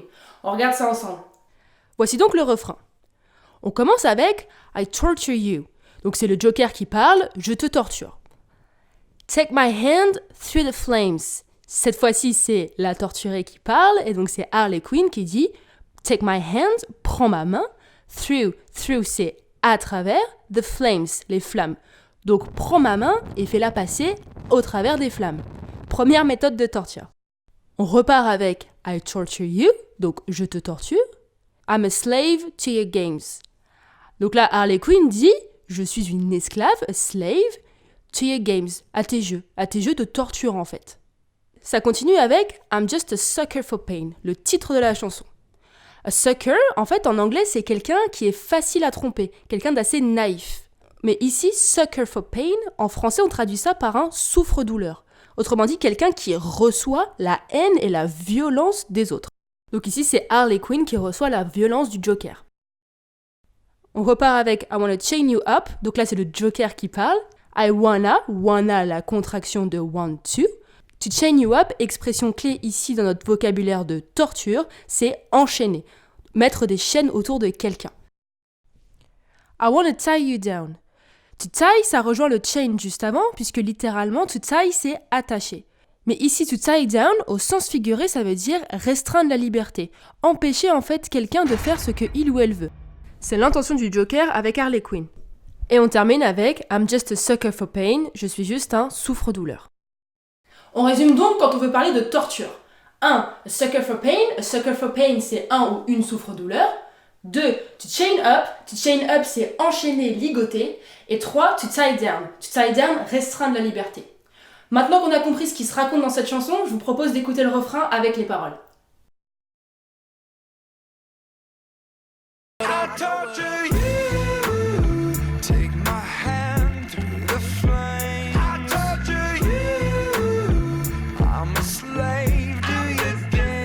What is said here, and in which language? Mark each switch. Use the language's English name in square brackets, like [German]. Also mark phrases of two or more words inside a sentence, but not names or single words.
[French] On regarde ça ensemble. Voici donc le refrain. On commence avec [English] I torture you. [French] Donc c'est le Joker qui parle, je te torture. [English] Take my hand through the flames. [French] Cette fois-ci c'est la torturée qui parle, et donc c'est Harley Quinn qui dit [English] take my hand, [French] prends ma main, through c'est à travers, [English] the flames, [French] les flammes. Donc prends ma main et fais-la passer au travers des flammes. Première méthode de torture. On repart avec [English] I torture you, [French] donc je te torture. [English] I'm a slave to your games. [French] Donc là Harley Quinn dit je suis une esclave, [English] a slave, to your games, [French] à tes jeux de torture en fait. Ça continue avec [English] I'm just a sucker for pain, [French] le titre de la chanson. [English] A sucker, [French] en fait en anglais c'est quelqu'un qui est facile à tromper, quelqu'un d'assez naïf. Mais ici, [English] sucker for pain, [French] en français, on traduit ça par un souffre-douleur. Autrement dit, quelqu'un qui reçoit la haine et la violence des autres. Donc ici, c'est Harley Quinn qui reçoit la violence du Joker. On repart avec [English] I wanna chain you up. [French] Donc là, c'est le Joker qui parle. [English] I wanna, [French] la contraction de [English] want to. To chain you up, [French] expression clé ici dans notre vocabulaire de torture, c'est enchaîner. Mettre des chaînes autour de quelqu'un. [English] I wanna tie you down. To tie, [French] ça rejoint le chain juste avant, puisque littéralement, [English] to tie, [French] c'est attacher. Mais ici, [English] to tie down, [French] au sens figuré, ça veut dire restreindre la liberté. Empêcher en fait quelqu'un de faire ce que il ou elle veut. C'est l'intention du Joker avec Harley Quinn. Et on termine avec [English] I'm just a sucker for pain, [French] je suis juste un souffre-douleur. On résume donc quand on veut parler de torture. [English] 1. A sucker for pain. A sucker for pain, [French] c'est un ou une souffre-douleur. 2. [English] To chain up. To chain up, [French] c'est enchaîner, ligoter. Et 3. [English] To tie down. To tie down, [French] restreindre la liberté. Maintenant qu'on a compris ce qui se raconte dans cette chanson, je vous propose d'écouter le refrain avec les paroles. Ça